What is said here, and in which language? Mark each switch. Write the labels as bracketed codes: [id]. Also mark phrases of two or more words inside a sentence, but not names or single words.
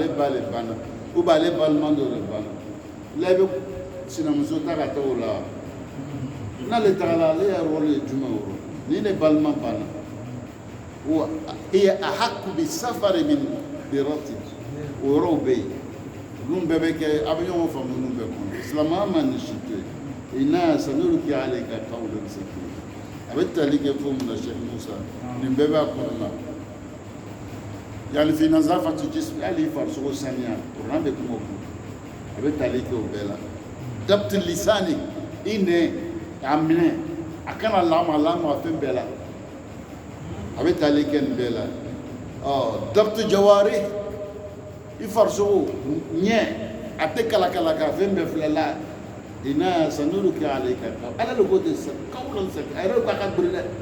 [bm] ale ba le banna [fr] ou bien [bm] ale balima dɔ le banna la i bɛ sinamuso ta ka taa o la n'ale tagala ale yɛrɛ rôle ye jumɛn o ni ne balima banna [ar] وهي أحق بالسفر من ديرتي [bm] o yɔrɔw bɛ yen ninnu bɛɛ bɛ kɛ a bɛ ɲɔgɔn faamu ninnu bɛɛ kɔnɔ silamɛya ma nin si to yen [ar] إنا سنلقي عليك قولا ثقيلا [bm] a bɛ tali kɛ fo mun na Sheikh Musa nin bɛɛ b'a kɔnɔna [ar] يعني في نظافة جسم [bm] hali i farisogo saniya kuran bɛ kuma o kan a bɛ tali kɛ o bɛɛ la [ar] ضبط لساني [bm] i nɛ k'a minɛ a kana lama a fɛn bɛɛ la a bɛ tali kɛ nin bɛɛ la [ar] ضبط جوارح [bm] i farisogo ɲɛ a tɛ kalakala ka fɛn bɛɛ filɛ la [ar] إنا سنلقي عليك [bm] ala de ko ten [ar] قولا ثقيلا [bm] a yɛrɛ ko a ka giri dɛ